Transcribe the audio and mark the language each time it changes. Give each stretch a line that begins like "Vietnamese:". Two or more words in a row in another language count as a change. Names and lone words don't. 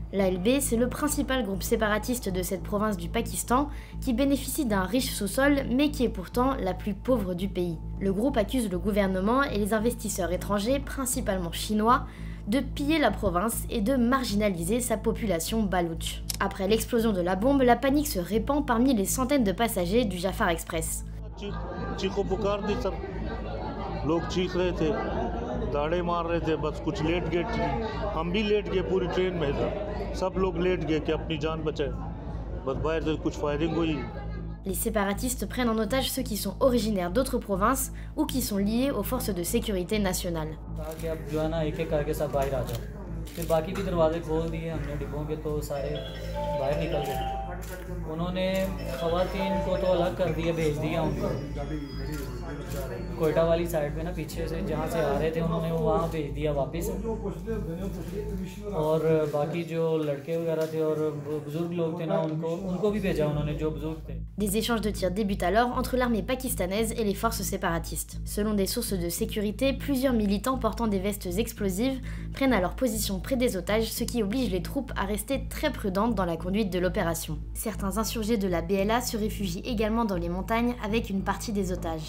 French: L'ALB, c'est le principal groupe séparatiste de cette province du Pakistan qui bénéficie d'un riche sous-sol mais qui est pourtant la plus pauvre du pays. Le groupe accuse le gouvernement et les investisseurs étrangers, principalement chinois, de piller la province et de marginaliser sa population baloutche. Après l'explosion de la bombe, la panique se répand parmi les centaines de passagers du Jafar Express.
Urdu: لوگ چیخ رہے تھے، دھاڑیں مار رہے تھے، بس کچھ لیٹ گئے، ہم بھی لیٹ گئے، پوری ٹرین میں سب لوگ لیٹ گئے کہ اپنی جان بچائیں، بس باہر سے کچھ فائرنگ ہوئی.
French: Les séparatistes prennent en otage ceux qui sont originaires d'autres provinces ou qui sont liés aux forces de sécurité nationales.
Urdu: انہوں نے خواتین کو تو الگ کر دیا، بھیج دیا ان کو کوئٹہ والی سائیڈ پہ نا، پیچھے سے جہاں سے آ رہے تھے انہوں نے وہاں بھیج دیا واپس، اور باقی جو لڑکے وغیرہ تھے اور بزرگ لوگ تھے نا، ان کو بھی بھیجا انہوں نے، جو بزرگ تھے.
French: Des échanges de tirs débutent alors entre l'armée pakistanaise et les forces séparatistes. Selon des sources de sécurité, plusieurs militants portant des vestes explosives prennent alors position près des otages, ce qui oblige les troupes à rester très prudentes dans la conduite de l'opération. Certains insurgés de la BLA se réfugient également dans les montagnes avec une partie des otages.